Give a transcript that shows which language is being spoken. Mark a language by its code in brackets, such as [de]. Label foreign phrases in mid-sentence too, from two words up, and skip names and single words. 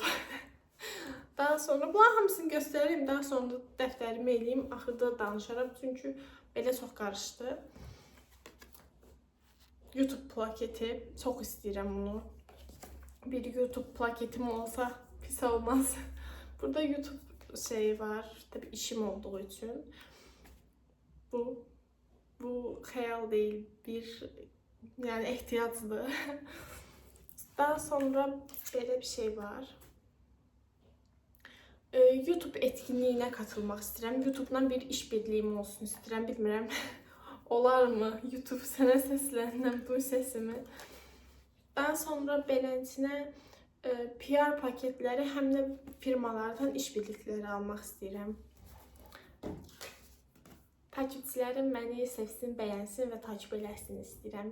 [az] Daha sonra bunların hamısını göstəreyim, daha sonra dəftərimi eləyim, axırda danışaram çünki belə çox qarışdı. YouTube plaketi, çok istəyirəm bunu. Bir YouTube plaketim olsa pis olmaz. [tr] Burada YouTube şeyi var, tabii işim olduğu için. Bu hayal değil, bir yani ihtiyacdı. Daha sonra böyle bir şey var. YouTube etkinliğine katılmak istedim. YouTube'dan bir işbirliğim olsun istedim, [az] bilmirəm. Olar mı? YouTube sənə səsləndim bu sesimi. Daha sonra beləsinə PR paketləri həm də firmalardan işbirlikləri almaq istəyirəm. Takipçilərim məni sevsin, bəyənsin və takip eləsin istəyirəm.